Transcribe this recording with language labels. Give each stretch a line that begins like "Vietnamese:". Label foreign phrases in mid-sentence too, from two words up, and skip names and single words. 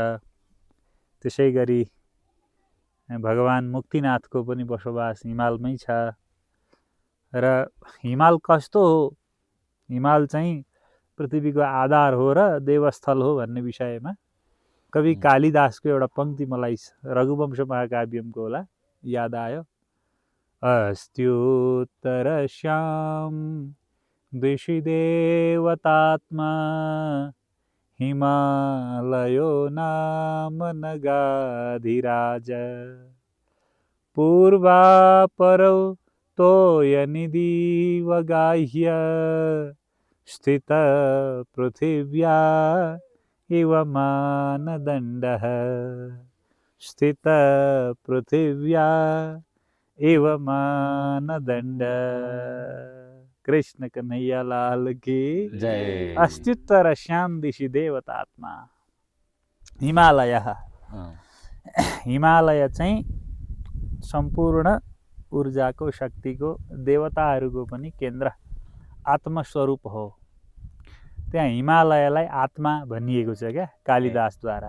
Nepali: त्यसै गरी भगवान मुक्तिनाथको पनि बसोबास हिमालमै छ। र हिमाल कस्तो हो? हिमाल चाहिँ पृथ्वीको आधार हो र देवस्थल हो भन्ने विषयमा कवि कालिदासको एउटा पङ्क्ति मलाई रघुवंश महाकाव्यमको होला याद आयो।
Sanskrit: अस्त्युत्तरश्याम दिशि देवतात्मा हिमालयो नाम नगाधिराज पूर्वापरौ तोयनिधिवगाह्य स्थित पृथिव्या इव मानदण्डः स्थित पृथिव्या इव मानदण्ड।
Hindi: कृष्ण कन्हैया लाल की जय।
Sanskrit: अस्त्युत्तर श्याम दिशि देवतात्मा हिमालय।
Nepali: हिमालय चाहिँ सम्पूर्ण ऊर्जाको शक्तिको देवताहरूको पनि केन्द्र आत्मस्वरूप हो। त्यहाँ हिमालयलाई आत्मा भनिएको छ क्या कालिदासद्वारा।